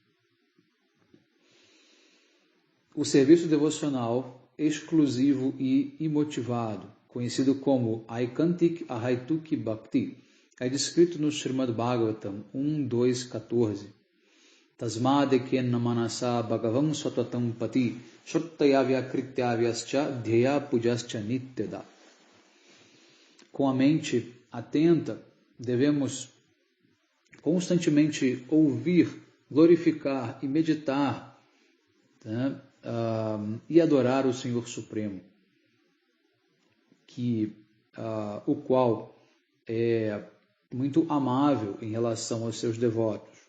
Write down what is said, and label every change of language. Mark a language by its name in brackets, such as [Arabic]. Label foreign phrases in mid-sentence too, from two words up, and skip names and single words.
[Portuguese] O serviço devocional exclusivo e imotivado, conhecido como [Sanskrit] Aikantik Ahaituki Bhakti, [Portuguese] é descrito no Srimad Bhagavatam 1.2.14. [Sanskrit] Tasmadeken namanasa bhagavam swatatam pati shruttayavya krityavyascha dhyaya pujascha nityada. [Portuguese] Com a mente atenta, devemos constantemente ouvir, glorificar e meditar, e adorar o Senhor Supremo, o qual é muito amável em relação aos seus devotos.